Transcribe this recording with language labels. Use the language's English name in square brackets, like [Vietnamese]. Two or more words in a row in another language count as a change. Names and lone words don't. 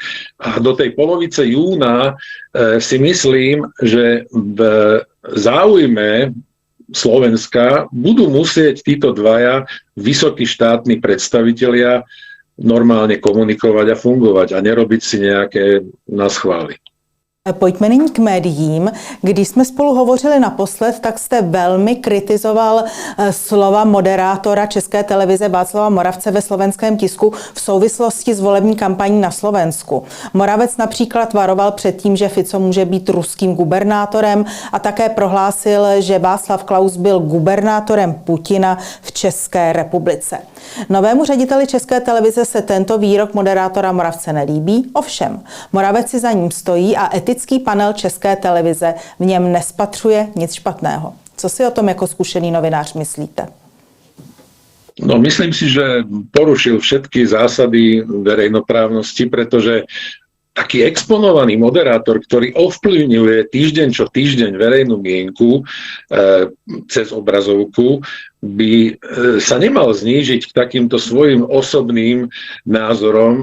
[Slovak] A do tej polovice júna si myslím, že v záujme Slovenska budú musieť títo dvaja vysokí štátni predstavitelia normálne komunikovať a fungovať a nerobiť si nejaké naschvály. [Czech] Pojďme nyní k médiím. Když jsme spolu hovořili naposled, tak jste velmi kritizoval slova moderátora České televize Václava Moravce ve slovenském tisku v souvislosti s volební kampaní na Slovensku. Moravec například varoval před tím, že Fico může být ruským gubernátorem a také prohlásil, že Václav Klaus byl gubernátorem Putina v České republice. Novému řediteli České televize se tento výrok moderátora Moravce nelíbí, ovšem Moravec si za ním stojí a etický panel České televize v něm nespatřuje nic špatného. Co si o tom jako zkušený novinář myslíte? [Slovak] No, myslím si, že porušil všetky zásady verejnoprávnosti, pretože taký exponovaný moderátor, ktorý ovplyvňuje týždeň čo týždeň verejnú mienku cez obrazovku, by sa nemal znížiť k takýmto svojim osobným názorom.